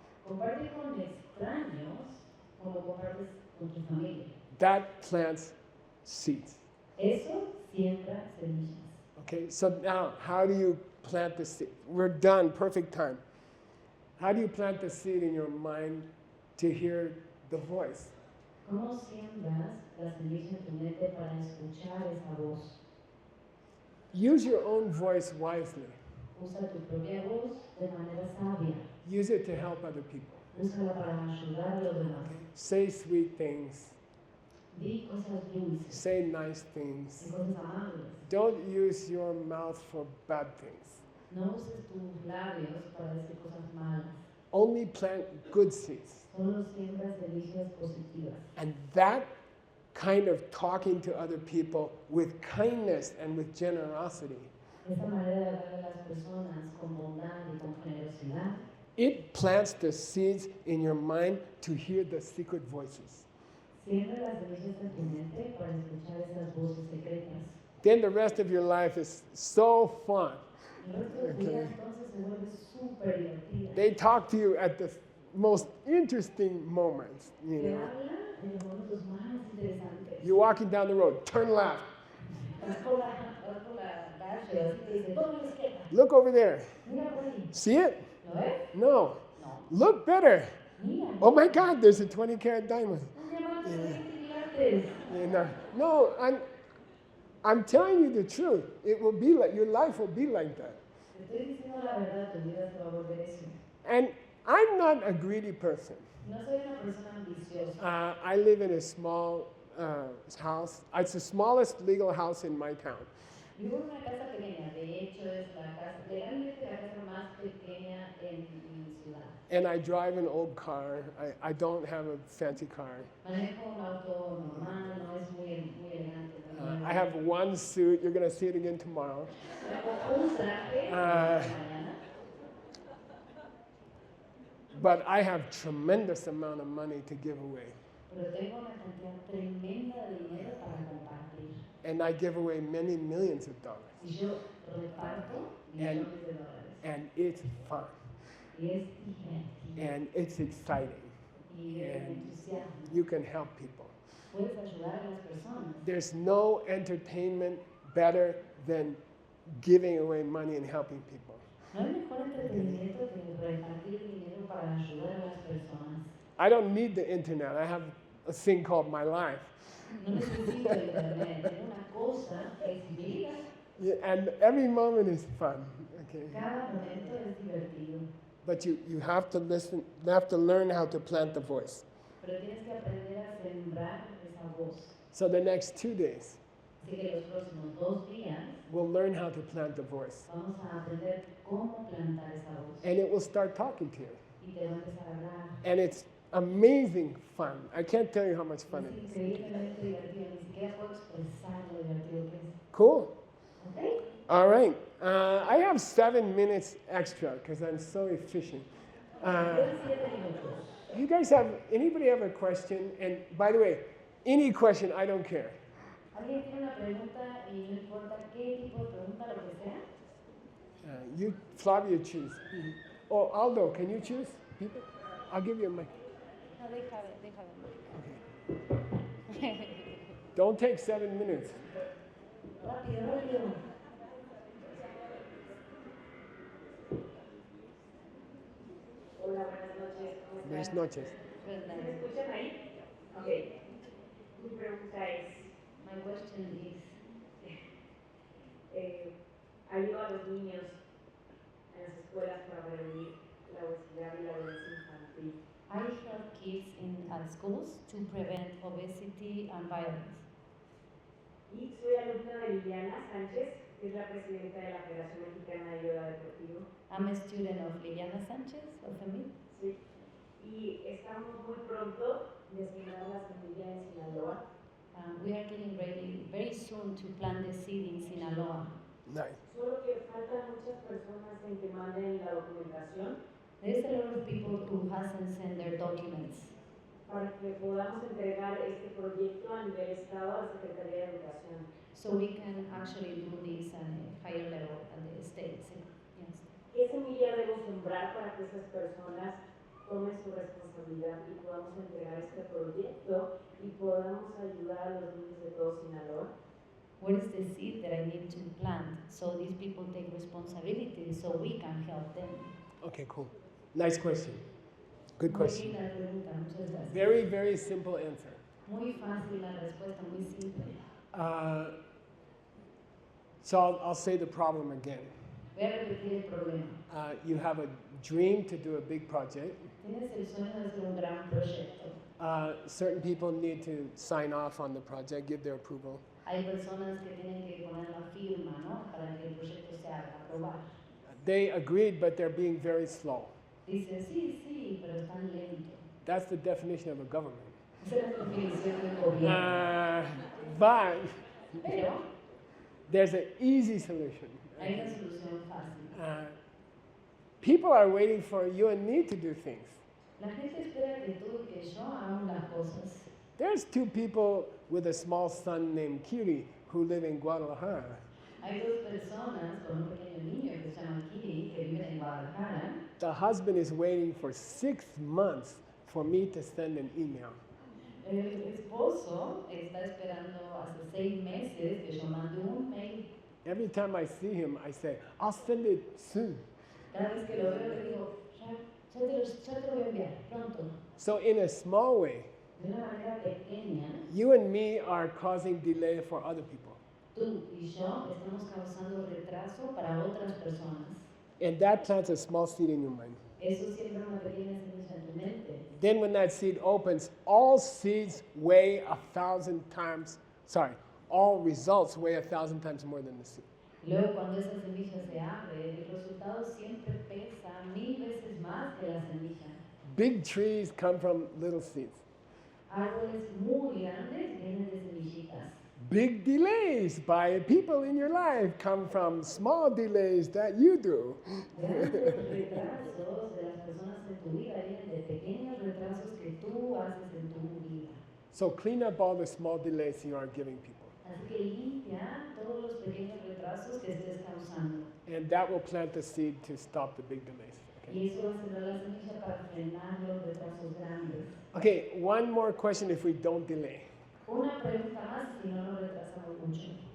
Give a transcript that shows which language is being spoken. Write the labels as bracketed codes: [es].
[es] Comparte con extraños como compartes con tu familia. [en] That plants seeds. [es] Eso siembra semillas. [en] Okay, so now how do you plant the seed? We're done, perfect time. How do you plant the seed in your mind to hear the voice? [es] ¿Cómo siembras la semilla en tu mente para escuchar esa voz? [en] Use your own voice wisely. [es] Usa tu propia voz de manera sabia. [en] Use it to help other people. [es] Úsala para ayudar a los demás. [en] Say sweet things. [es] Di cosas dulces, [en] Say nice things. [es] di cosas amables. [en] Don't use your mouth for bad things. [es] No uses tus labios para decir cosas malas. [en] Only plant good seeds. [es] Solo siembra semillas positivas. [en] And that kind of talking to other people with kindness and with generosity, [es] Esa manera de hablar a las personas con bondad y con generosidad, [en] it plants the seeds in your mind to hear the secret voices. [es] siembra las semillas en tu mente para escuchar esas voces secretas. [en] Then the rest of your life is so fun. [es] El resto de tu vida entonces se vuelve súper divertida. [en] They talk to you at the most interesting moments. You [es] Te [en] know, [es] habla en los momentos más interesantes. [en] you're walking down the road, turn left, [es] Vas por la calle, así te dice, toma la izquierda, [en] look over there. [es] mira por ahí. [en] See it? [es] ¿Lo ves? [en] No. [es] No. [en] Look better. [es] Mira. [en] Oh my God, there's a 20-carat diamond. [es] Un diamante de 20 quilates. [en] You know, no, I'm telling you the truth. It will be like, your life will be like that. [es] Te estoy diciendo la verdad, tu vida se va a volver eso. [en] And I'm not a greedy person. [es] No soy una persona ambiciosa. [en] I live in a small house. It's the smallest legal house in my town. [es] Vivo en una casa pequeña, de hecho es la casa, legalmente la casa más pequeña en mi ciudad. [en] And I drive an old car. I don't have a fancy car. [es] Manejo un auto normal, no es muy elegante. muy [en] I have one suit. You're going to see it again tomorrow. [es] Tengo un traje mañana, [en] But I have tremendous amount of money to give away. [es] pero tengo una cantidad tremenda de dinero para compartir. [en] And I give away many millions of dollars. [es] Y yo reparto millones de dólares. [en] And it's fun. [es] Y es divertido. [en] And it's exciting. [es] Y es entusiasmo. [en] You can help people. [es] Puedes ayudar a las personas. [en] There's no entertainment better than giving away money and helping people. [es] No hay mejor entretenimiento que repartir dinero para ayudar a las personas. [en] I don't need the internet. I have a thing called my life. [es] No necesito internet, tengo una cosa que es mi vida. [en] Yeah, and every moment is fun. Okay. [es] Cada momento es divertido. [en] But you have to listen, you have to learn how to plant the voice. [es] Pero tienes que aprender a sembrar esa voz. [en] So the next 2 days, [es] Así que los próximos 2 días [en] we'll learn how to plant the voice. [es] vamos a aprender cómo plantar esa voz. [en] And it will start talking to you. [es] Y te va a empezar a hablar. [en] And it's amazing fun. I can't tell you how much fun [es] Es [en] it is. [es] increíblemente divertido. Ni siquiera puedo expresar lo divertido que es. [en] Cool. [es] ¿Ok? [en] All right. I have 7 minutes extra because I'm so efficient. [es] Quedan 7 minutos. [en] You guys anybody have a question? And by the way, any question, I don't care. [es] ¿Alguien tiene una pregunta y no importa qué tipo de pregunta, lo que sea? [en] Flavia, choose. Oh, Aldo, can you choose people? I'll give you a mic. No, they have it. Okay. Don't take 7 minutes. [es] Rápido, rápido. Hola, buenas noches. ¿Cómo están? Buenas noches. ¿Me escuchan ahí? Ok. Mi pregunta es, [en] my question is, [es] ayudo a los niños en las escuelas para prevenir la obesidad y la violencia infantil. [en] I help kids in schools to prevent obesity and violence. [es] Y soy alumna de Liliana Sánchez, que es la presidenta de la Federación Mexicana de Yoga Deportivo. [en] I'm a student of Liliana Sánchez, of FEMIT. [es] Sí. Y estamos muy pronto de sembrar la semilla en Sinaloa. [en] We are getting ready very soon to plant the seed in Sinaloa. Nice. [es] Solo que faltan muchas personas en que manden la documentación. [en] There's a lot of people who hasn't sent their documents. [es] Para que podamos entregar este proyecto a nivel estado a la Secretaría de Educación. [en] So we can actually do this at a higher level at the state. Yes. [es] ¿Qué semilla debo sembrar para que esas personas tomen su responsabilidad y podamos entregar este proyecto y podamos ayudar a los niños de todo Sinaloa? [en] What is the seed that I need to plant so these people take responsibility so we can help them? Okay, cool. Nice question. Good [es] Muy [en] question. [es] linda pregunta, muchas gracias. [en] Very, very simple answer. [es] Muy fácil la respuesta, muy simple. [en] So I'll say the problem again. [es] Voy a repetir el problema. [en] You have a dream to do a big project. [es] Tienes el sueño de hacer un gran proyecto. [en] Certain people need to sign off on the project, give their approval. [es] Hay personas que tienen que poner la firma, ¿no? Para que el proyecto se haga, aprobar. [en] They agreed, but they're being very slow. [es] Dicen, sí, sí, pero están lentos. [en] That's the definition of a government. [es] Esa es la definición del gobierno. [en] But [es] Pero [en] there's an easy solution. [es] hay una solución fácil. [en] People are waiting for you and me to do things. [es] La gente espera que tú y que yo hagamos las cosas. [en] There's 2 people with a small son named Kiri who live in Guadalajara. [es] Hay 2 personas con un pequeño niño que se llama Kiri, que viven en Guadalajara. [en] The husband is waiting for 6 months for me to send an email. [es] El esposo está esperando hace 6 meses que yo mande un mail. [en] Every time I see him, I say, I'll send it soon. [es] Cada vez que lo veo le digo, ya te lo voy a enviar, pronto. [en] So in a small way, [es] De una manera pequeña, [en] you and me are causing delay for other people. [es] tú y yo estamos causando retraso para otras personas. [en] And that plants a small seed in your mind. [es] Eso siembra una pequeña semilla en tu mente. [en] Then when that seed opens, all seeds weigh 1,000 times, all results weigh 1,000 times more than the seed. [es] Luego cuando esa semilla se abre, el resultado siempre pesa 1000 veces más que la semilla. [en] Big trees come from little seeds. [es] Árboles muy grandes vienen de semillitas. [en] Big delays by people in your life come from small delays that you do. [es] Grandes retrasos de las personas en tu vida vienen de pequeños retrasos que tú haces en tu vida. [en] So clean up all the small delays you are giving people. [es] Así que limpia todos los pequeños retrasos que estés causando. [en] And that will plant the seed to stop the big delays. [es] Y eso va a sembrar la semilla para frenar los retrasos grandes. [en] Okay, one more question if we don't delay. [es] Una pregunta más si no nos retrasamos mucho.